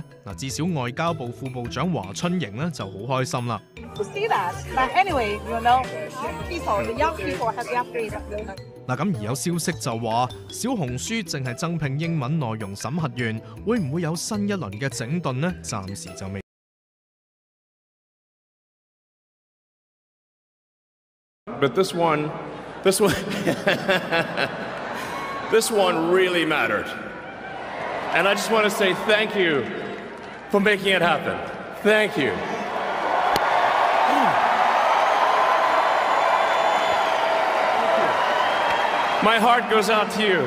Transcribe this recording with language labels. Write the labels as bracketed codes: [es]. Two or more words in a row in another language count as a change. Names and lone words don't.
[yue] 嗱，至少外交部副部長華春瑩呢就好開心啦。嗱，咁而有消息就話，小紅書淨係增聘英文內容審核員，會唔會有新一輪嘅整頓呢？暫時就未。 [en] But this one This one, this one really mattered. And I just want to say thank you for making it happen. Thank you. My heart goes out to you.